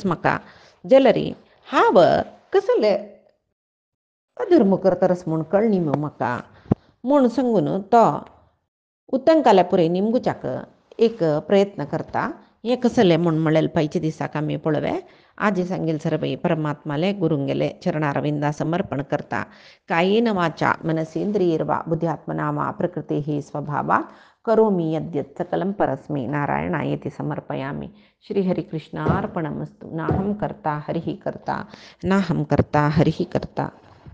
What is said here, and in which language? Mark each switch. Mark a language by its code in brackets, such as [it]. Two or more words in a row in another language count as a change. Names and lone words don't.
[kok] म्हाका जलरी हाव कसले अधर्म करतरस म्हूण कळ्ळी म्हाका म्हूण सांगून तो उतंकाल्या पुरे निमगुचाक एक प्रयत्न करता हें कसलें म्हूण म्हळेल पाहिजे दिसाक आमी पळोवया आजी सांगेल सरबई परमात्माले गुरुंगेले चरणारविंदा समर्पण करता [sa] कायेन वाचा मनसेंद्रियर्वा बुद्ध्यात्मना वा प्रकृते ही स्वभावा करोमि यद्यत् सकलं परस्मै नारायणायेति समर्पयामि श्रीहरिकृष्णार्पणमस्तु नाहं कर्ता हरिः कर्ता नाहं कर्ता हरिः कर्ता